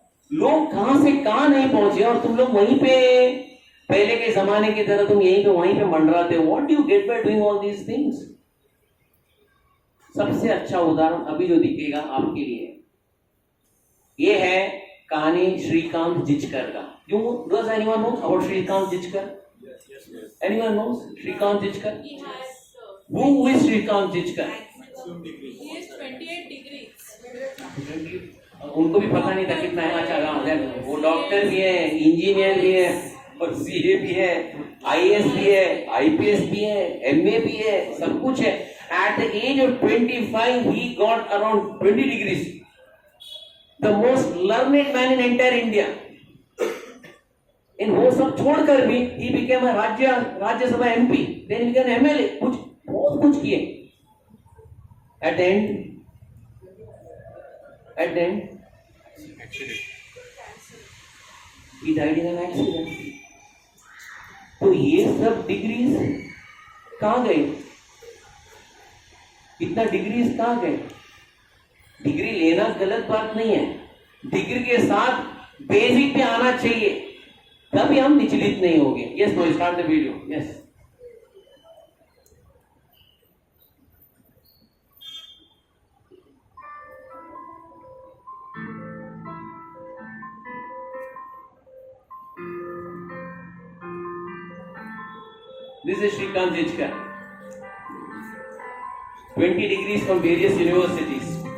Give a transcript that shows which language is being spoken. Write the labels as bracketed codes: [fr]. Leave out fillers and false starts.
[hi] लोग कहां से कहां नहीं पहुंचे और तुम लोग वहीं पे पहले के जमाने की तरह तुम यहीं पे वहीं पे मंडराते हो। [en] What do you get by doing all these things? [hi] सबसे अच्छा उदाहरण अभी जो दिखेगा आपके लिए, ये है कहानी श्रीकांत जिचकर का। [en] Does anyone know about Shrikant Jichkar? Yes. Anyone knows Shrikant Jichkar? He has Who is Shrikant Jichkar? he has 28 degrees. [hi] उनको भी पता नहीं था कितना है। अच्छा, वो डॉक्टर भी है, इंजीनियर भी है, और सीए भी है, आईएएस भी है, आईपीएस भी है, एमए भी है, सब कुछ है। [en] At the age of 25, he got around 20 degrees. The most learned man in entire India. [hi] इन वो सब छोड़कर भी [en] he became a [hi] Rajya Sabha MP, [en] then he became MLA, [hi] कुछ बहुत कुछ किए। [en] At the end, he died in an accident. [hi] तो ये सब डिग्रीज कहाँ गए? इतना डिग्रीज कहाँ गए? डिग्री लेना गलत बात नहीं है, डिग्री के साथ बेसिक भी आना चाहिए, तभी हम विचलित नहीं होंगे। [en] Yes, no, start the video. Yes, this is Shrikant Jichkar, 20 degrees from various universities.